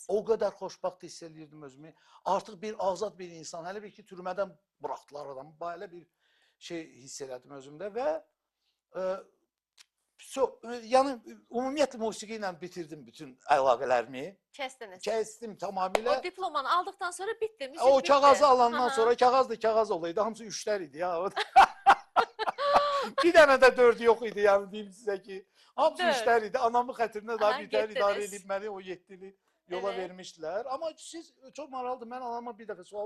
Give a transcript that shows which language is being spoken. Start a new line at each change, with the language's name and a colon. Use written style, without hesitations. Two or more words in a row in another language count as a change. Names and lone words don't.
Azerbaijani: o qədər xoşbaxt hiss eləyirdim özümü. Artıq bir azad bir insan, hələ bir ki türmədən buraxdılar adamı. Belə bir şey hiss elədim özümdə və yəni ümumiyyətlə musiqi ilə bitirdim bütün əlaqələrimi.
Turkish: Kestiniz.
Azerbaijani: Kəsdim tamamilə.
Turkish: O diplomanı aldıktan sonra bitti. Müzik O bitti.
Azerbaijani: kağızı alandan Aha. sonra kağız olaydı. Hamısı 3'ler idi ya. Bir dənə də 4 yox idi yəni deyim sizə ki. Hamısı Dörd. 3'ler idi. Anamın xətrinə daha Aha, bir tər idarə getdiniz. edib məni o 7 ili yola
Turkish: Evet.
Azerbaijani: vermişdilər. Amma siz çox maraqlıdır. Mən anama bir dəfə sual